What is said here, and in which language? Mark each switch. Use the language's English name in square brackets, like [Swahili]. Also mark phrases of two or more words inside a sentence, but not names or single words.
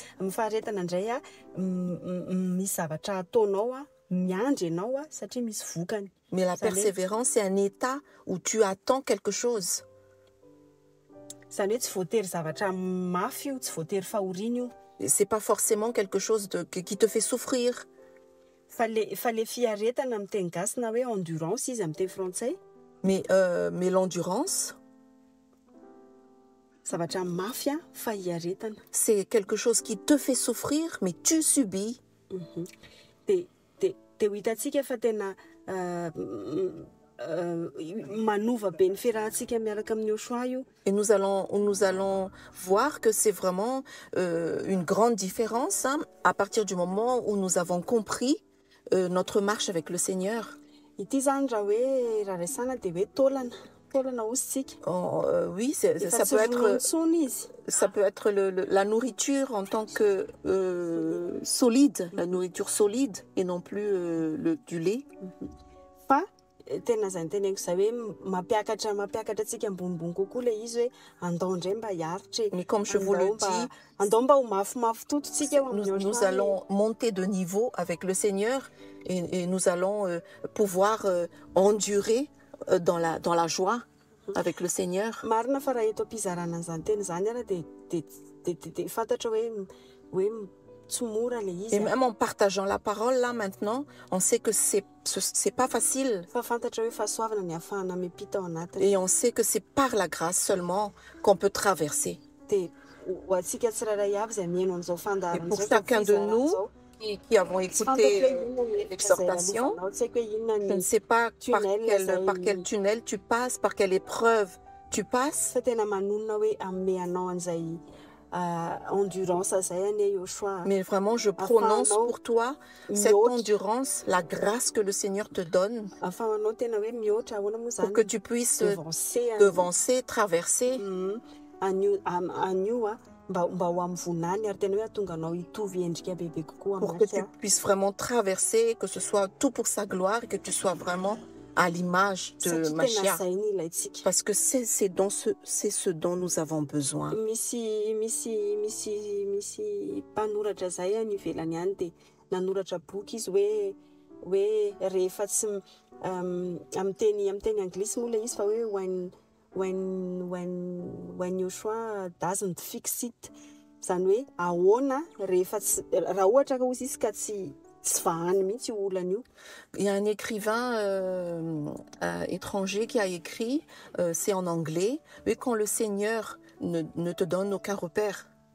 [Malagasy] Ny faharetana indray misy zavatra ataonao miandry ianao satria misy vokany. [French] Mais la persévérance, c'est un état où tu attends quelque chose. [Malagasy] Zany hoe tsy voatery zavatra mafy io, tsy voatery fahoriana io. [French] C'est pas forcément quelque chose qui te fait souffrir. [Malagasy] Fa le fiaretana amin'ny teny gasy na hoe endurance izy amin'ny teny frantsay. [French] Mais l'endurance, [Malagasy] zavatra mafy fa hiaretana. [French] C'est quelque chose qui te fait souffrir, mais tu subis. [Malagasy] Dia ho hitantsika fa tena manova be ny fiarahantsika miaraka amin'ny Yoshua io. [French] Et nous allons voir que c'est vraiment une grande différence hein, à partir du moment où nous avons compris notre marche avec le Seigneur. [Malagasy] Ity zany raha hoe raha resana dia hoe taolana ositsika. [French] Oui, [Malagasy] Efa tsy vonontsony izy. [French] ça peut être la nourriture en tant que solide, la nourriture solide et non plus du lait. [Malagasy] Fa tena zany teneniko zay hoe mampiakatra antsika ambonimbony kokoa le izy hoe andao indray mba hiaritra e. [French] Mais comme je vous le dis, [Malagasy] andao mba ho mafimafy tototsika eo amin'ny Yoshua. [French] Nous allons monter de niveau avec le Seigneur et nous allons pouvoir endurer dans la joie avec le Seigneur. [Malagasy] Marina fa raha eto am-pizarana an'izany teny zany ara dia fantatra hoe tsy mora le izy. [French] Et même en partageant la parole là maintenant, on sait que c'est pas facile. [Malagasy] Fa fantatra hoe fahasoavana ny ahafahana miampita ao anatiny. [French] Et on sait que c'est par la grâce seulement qu'on peut traverser. [Malagasy] Dia ho antsika tsirairay avy izay mihaino an'izao [French] Et [Malagasy] fandaharana [French] pour chacun de nous qui avons écouté l'exhortation, je ne sais pas par quel tunnel tu passes, par quelle épreuve tu passes. [Malagasy] Fa tena manonona hoe ameanao an'izay endurance zay ane Yoshua. [French] Mais vraiment, je prononce pour toi cette endurance, la grâce que le Seigneur te donne [Malagasy] afahanao tena hoe mihoatra ahoana moa zany [French] pour que tu puisses devancer, traverser. [Malagasy] Anio mba ho amin'ny vonany ary tena hoe atonga anao hitovy endrika bebe kokoa [French] pour que tu puisses vraiment traverser, que ce soit tout pour sa gloire et que tu sois vraiment à l'image de Mashiach. Parce que c'est ce dont nous avons besoin. [Malagasy] Misy mpanoratra zay any ivelany any dia nanoratra boky izy hoe rehefa tsy amin'ny teny anglisy moa le izy fa hoe [English] when Yoshua doesn't fix it, [Malagasy] zany hoe ahoana rehefa raha ohatra ka ozy izy ka tsy vahany mihitsy olana io. [French] Il y a un écrivain étranger qui a écrit, c'est en anglais, mais quand le Seigneur ne te donne aucun repère,